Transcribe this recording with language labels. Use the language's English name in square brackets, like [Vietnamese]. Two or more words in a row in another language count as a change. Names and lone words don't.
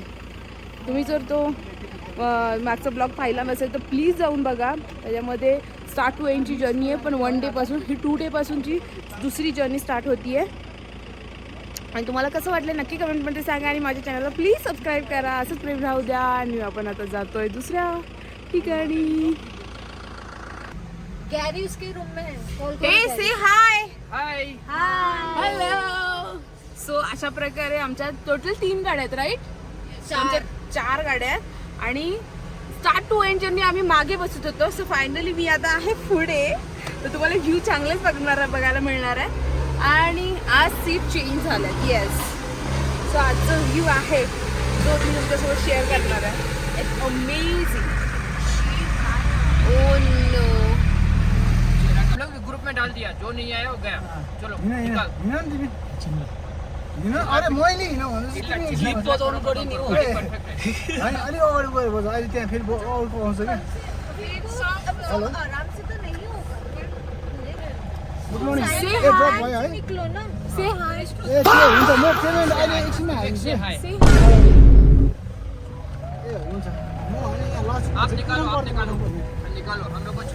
[Marathi] तुम्ही जर तो मागचा ब्लॉग पाहिला नसेल तर प्लीज जाऊन बघा. त्याच्यामध्ये [English] start to end journey [Marathi] आहे, पण 1 day पासून ही 2 day पासूनची दुसरी [English] journey start [Marathi] होती आहे. आणि तुम्हाला कसं वाटलं नक्की कमेंटमध्ये सांगा. आणि माझ्या चॅनलला [English] please subscribe [Marathi] करा. असंच प्रेम राहू द्या. आणि आपण आता जातोय दुसऱ्या ठिकाणी. [Hindi] गैरी उसके रूम में है. [English] Hey say hi. हाय. हॅलो. [Marathi] सो अशा प्रकारे आमच्या टोटल 3 गाड्या आहेत राईट. आमच्या 4 गाड्या आहेत. आणि [English] start to end journey [Marathi] आम्ही मागे बसत होतो. [English] So finally [Marathi] मी आता आहे पुढे. तर तुम्हाला व्ह्यू चांगलेच बघायला मिळणार आहे. आणि आज [English] seat change [Marathi] झालं. येस. सो आजचा व्ह्यू आहे जो मी तुमच्यासोबत शेअर करणार आहे. [English] It's amazing. Oh no. [Hindi] हम लोग ग्रुप में डाल दिया. जो नहीं आया वो गया. चलो निकाल. [Nepali] अरे मैले हिँड भन्नु जिप बजाउनु पर्यो नि हो. होइन अलिक अगाडि गयो बजा. अहिले त्यहाँ फेरि अर्को आउँछ क्या. [Hindi] आराम से तो नहीं होगा. [English] Good morning. Say ए ड्रप hi. [Nepali] भयो है. [Hindi] निकलो ना. [English] Say hi. [Nepali] ए त्यो हुन्छ. म पेमेन्ट अहिले एकछिनमा हाल्छु. [English] Say hi. Say hi. [Nepali] ए हुन्छ. म अनि यहाँ लास्ट [Hindi] आप निकालो. हम लोग को